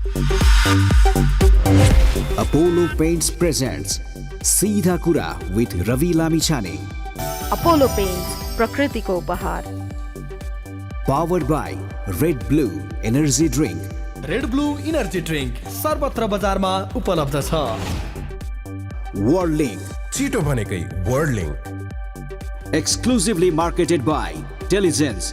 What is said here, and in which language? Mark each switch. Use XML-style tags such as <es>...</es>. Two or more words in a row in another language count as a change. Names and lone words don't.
<en>Apollo Paints presents सीधा कुरा with Ravi Lamichhane.</en> <ne>अपोलो पेंट्स प्रकृति को उपहार.</ne> <en>Powered by Red Blue Energy Drink.</en> <ne>रेड ब्लू इनर्जी ड्रिंक सर्वत्र बजारमा उपलब्ध छ.</ne> <en>World Link.</en> <ne>छिटो भनेकै वर्ल्ड लिंक.</ne> <en>Exclusively marketed by Telligence.</en>